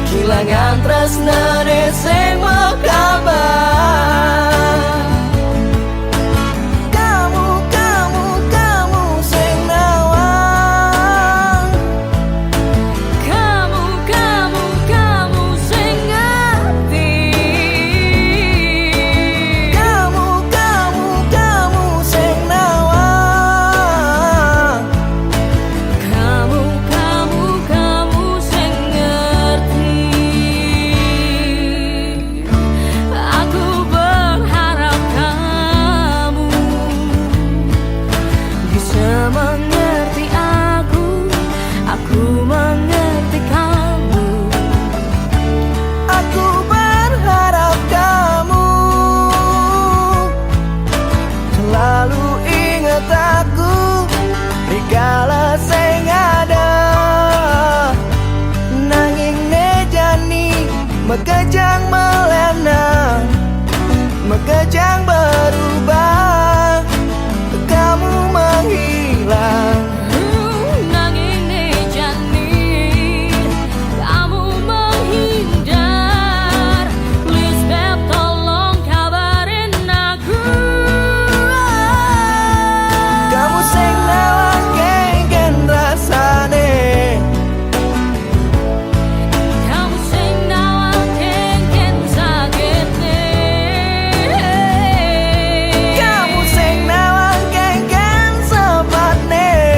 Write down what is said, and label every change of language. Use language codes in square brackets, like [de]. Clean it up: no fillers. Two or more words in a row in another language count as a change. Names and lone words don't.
[ban] Kehilangan tresnane sing mekabar. Kamu sing nawang. Kamu sing ngerti. Kamu sing nawang. Kamu sing ngerti. [id] Aku berharap kamu bisa mengerti aku mengerti kamu. Aku berharap kamu selalu ingat aku dikala sing ada. [ban] Nanging nejani mekejang melena, mekejang berubah, [id] kamu menghilang. [ban] Nanging nejani [id] kamu menghindar. Please beb, tolong kabarin aku. [ban] Kamu sing nawang kengken rasane. Kamu sing nawang kengken sakitne. Kamu sing nawang kengken sepatne.